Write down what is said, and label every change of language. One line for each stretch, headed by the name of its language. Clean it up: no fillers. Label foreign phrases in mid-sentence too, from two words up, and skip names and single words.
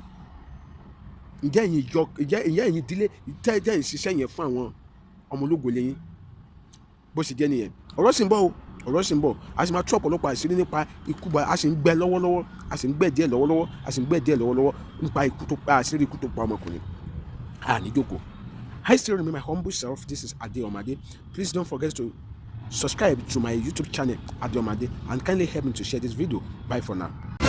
Yoruba: Ǹjẹ́ ẹ̀yin ìdílé tẹ́ ẹ̀ ń ṣiṣẹ́ yẹn fún àwọn ọmọ ológo lẹ́yìn? Bó ṣe jẹ́ nìyẹn. Ọ̀rọ̀ sì ń bọ̀, a sì máa tú ọ̀pọ̀lọpọ̀ àṣírí nípa ikú, a sì ń gbẹ́ lọ́wọ́lọ́wọ́, a sì ń gbẹ́ díẹ̀ lọ́wọ́lọ́wọ́ nípa àṣírí ikú tó pa ọmọkùnrin. Níjókòó.
English: I still remain my humble self. This is Ade Omade. Please don't forget to subscribe to my YouTube channel, Ade Omade, and kindly help me to share this video. Bye for now.